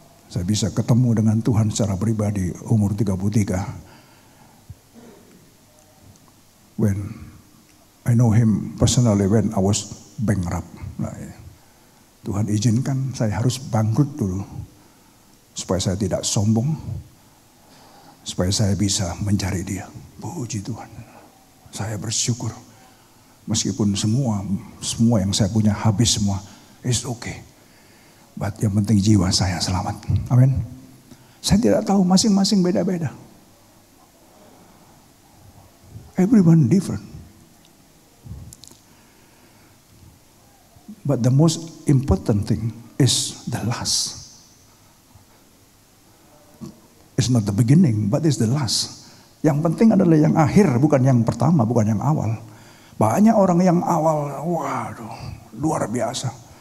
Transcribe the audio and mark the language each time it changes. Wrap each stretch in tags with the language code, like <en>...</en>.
<id>Saya bisa ketemu dengan Tuhan secara pribadi umur 33.</id> <en>When I know Him personally when I was bankrupt.</en> <id>Nah, Tuhan izinkan saya harus bangkrut dulu supaya saya tidak sombong, supaya saya bisa mencari Dia. Puji Tuhan. Saya bersyukur meskipun semua yang saya punya habis semua,</id> <en>it's okay.</en> <id>But yang penting jiwa saya selamat. Amin. Saya tidak tahu, masing-masing beda-beda.</id> <en>Everyone different. But the most important thing is the last. It's not the beginning, but it's the last.</en> <id>Yang penting adalah yang akhir, bukan yang pertama, bukan yang awal. Banyak orang yang awal, waduh, luar biasa.</id>